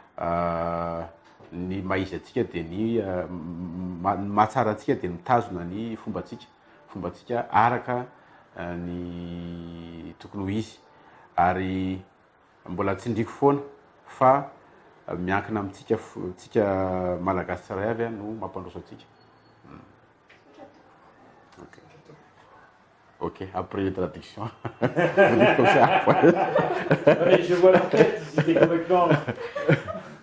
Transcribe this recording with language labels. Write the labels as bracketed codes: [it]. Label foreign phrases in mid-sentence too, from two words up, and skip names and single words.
[mg] ny maizy atsika dia ny mahatsara atsika dia mitazona ny fombatsika araka ny tokony ho izy ary mbola tsindriko foana fa miankina amintsika malagasy tsiray avy no mampandroso atsika. [fr] Ok, après la traduction. Je vois la tête, c'était complètement...